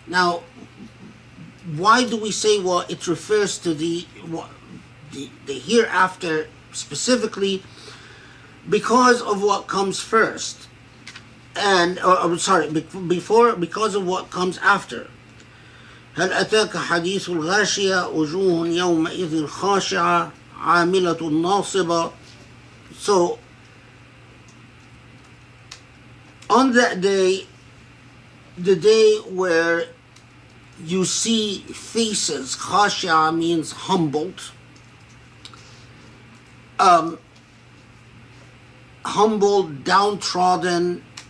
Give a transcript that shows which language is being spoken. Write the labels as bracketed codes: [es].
[en] Now, why do we say, well, it refers to the the hereafter specifically because of what comes first. And I'm sorry, because of what comes after. [ar] هل أتاك حديث الغاشية وجوه يومئذ خاشعة عاملة ناصبة. [en] So on that day, the day where you see faces, khashia means humbled, humbled, downtrodden.